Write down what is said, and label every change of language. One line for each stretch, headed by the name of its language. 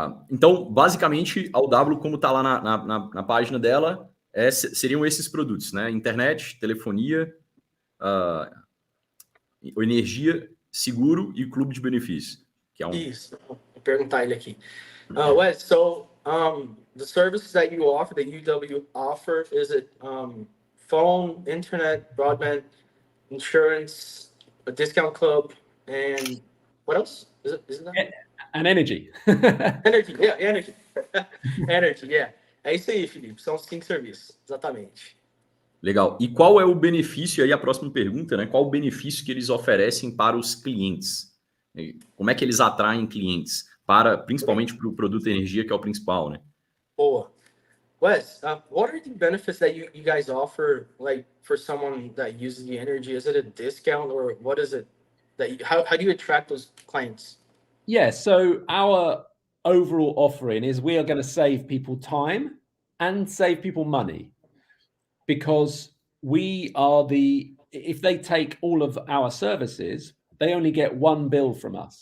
Portuguese: Então, basicamente, a UW, como está lá na página dela, seriam esses produtos, né? Internet, telefonia, energia, seguro e clube de benefícios. Que é Isso, vou perguntar ele aqui.
English: Well, so the services that you offer, that UW offer, is it phone, internet, broadband, insurance, a discount club, and what else? Is it that? And energy. Energy, yeah, energy. Energy, yeah.
Portuguese: É isso aí,
English: Felipe.
Portuguese: São os 5 serviços, exatamente. Legal. E qual é o benefício, aí a próxima pergunta, né? Qual o benefício que eles oferecem para os clientes? Como é que eles atraem clientes? Principalmente para o produto energia, que é o principal, né? Boa.
English: Wes, what are the benefits that you guys offer, like for someone that uses the energy? Is it a discount or what is it that how do you attract those clients? Yeah, so our overall offering is we are going to save people time and save people money, because we are if they take all of our services, they only get one bill from us.